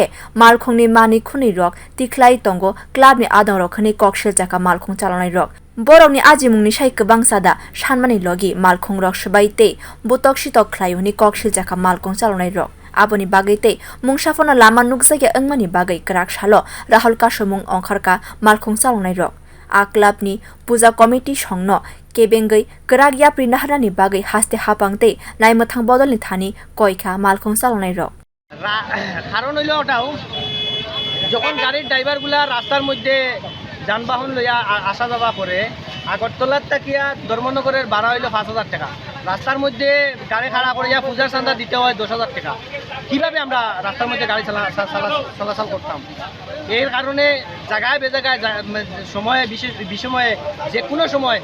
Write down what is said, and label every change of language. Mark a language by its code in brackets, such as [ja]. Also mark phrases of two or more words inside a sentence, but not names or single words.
[trp] malkhung ni mani khuni rok tiklai tongo club ni adongrok hwnui kokshil jaka malkhung chaloknai rok borokni ajimungni sai kwbang Chada sanmani logi malkhung rok sbai tei botok sitok khlaihuni kokshil jaka malkhung chaloknai rok aboni bagai tei mungsafono lama nukjagya wngmani bagai kwrak salo rahul kasumung ongkharka malkhung chaloknai rok a club ni puja committee songno kebengai kwrak yapri nahrani bagai haste hapang tei naimthang bodolni thani koikha malkhung chaloknai rok [bn] কারণ হইল ওটাও যখন গাড়ির ড্রাইভারগুলা রাস্তার মধ্যে যানবাহন লইয়া আসা যাওয়া করে আগরতলার তাকিয়া ধর্মনগরের ভাড়া হইল 5,000 টাকা রাস্তার মধ্যে গাড়ি খাড়া করিয়া পূজার চাঁদা দিতে হয় 10,000 টাকা কীভাবে আমরা রাস্তার মধ্যে গাড়ি চলাচল করতাম এর কারণে জায়গায় বেজায়গায় সময়ে বিসময়ে যে কোনো সময়